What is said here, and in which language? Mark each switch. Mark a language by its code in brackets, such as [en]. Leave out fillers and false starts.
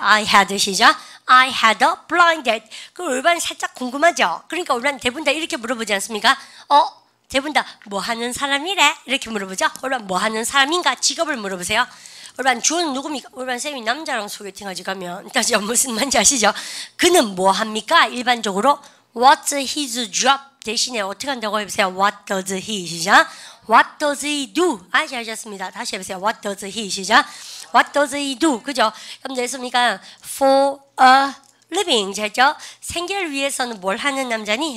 [en] I had 시작. I had a blind date. [ko] 그 올반 살짝 궁금하죠? 그러니까 올반 대부분 다 이렇게 물어보지 않습니까? 대부분 다 뭐 하는 사람이래? 이렇게 물어보죠? 올반 뭐 하는 사람인가? 직업을 물어보세요. 올반 주어는 누굽니까? 올반 쌤이 남자랑 소개팅하지 가면 다시 무슨 말인지 아시죠? 그는 뭐 합니까? 일반적으로 [en] What's his job? [ko] 대신에 어떻게 한다고 해보세요. [en] What does he? 시작. What does he do? [ko] 아셨습니다. 다시 해보세요. [en] What does he? 시작. What does he do? [ko] 그죠? 여러분들 했습니까? [en] For a living. 됐죠? [ko] 생계를 위해서는 뭘 하는 남자니?